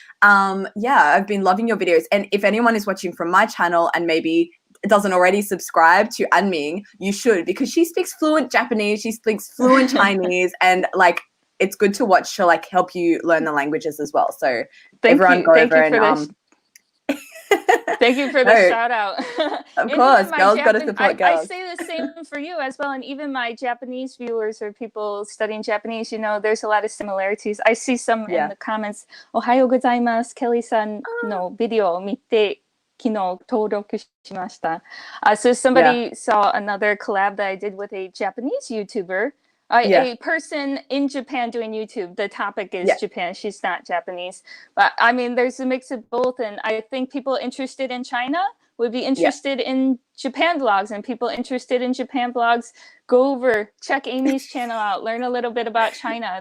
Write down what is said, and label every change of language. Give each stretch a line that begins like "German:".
English: I've been loving your videos, and if anyone is watching from my channel and maybe doesn't already subscribe to Anming, you should, because she speaks fluent Japanese, she speaks fluent Chinese, and it's good to watch to help you learn the languages as well. So everyone go over and thank you for the shout out. Of course, girls got to support girls. I say the same for you as well, and even my Japanese viewers or people studying Japanese, there's a lot of similarities. I see some in the comments.
Japanese: Ohayou gozaimasu, Kelly-san no videoを見て昨日登録しました.
English: So somebody saw another collab that I did with a Japanese YouTuber, a person in Japan doing YouTube. The topic is Japan. She's not Japanese. But I mean, there's a mix of both. And I think people interested in China would be interested in Japan vlogs, and people interested in Japan vlogs, go over, check Amy's channel out, learn a little bit about China.